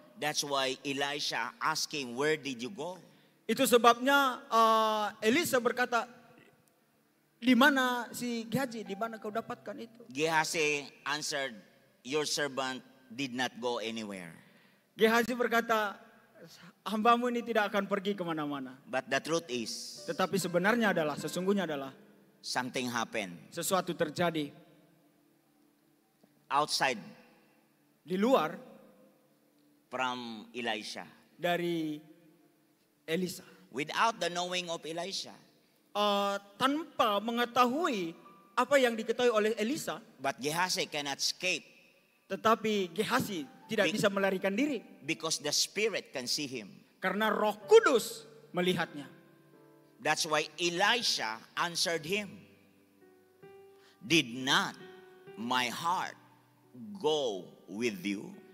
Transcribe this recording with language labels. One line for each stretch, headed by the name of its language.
English: That's why Elisha asking, where did you go?
Indonesian: Itu sebabnya Elisa berkata, di mana si Gehazi, di mana kau dapatkan itu?
English: Gehazi answered, your servant did not go anywhere.
Indonesian: Gehazi berkata, hambamu ini tidak akan pergi kemana-mana.
English: But the truth is,
Indonesian: Tetapi sesungguhnya adalah
English: something happened
Indonesian: sesuatu terjadi
English: outside
Indonesian: di luar
English: from Elisha.
Indonesian: dari Elisa.
English: Without the knowing of Elisha.
Indonesian: Tanpa mengetahui apa yang diketahui oleh Elisa,
English: But Gehazi cannot escape
Indonesian: tetapi Gehazi tidak bisa melarikan diri
English: because the Spirit can see him.
Indonesian: karena Roh Kudus melihatnya.
English: That's why Elisha answered him, did not my heart go with you?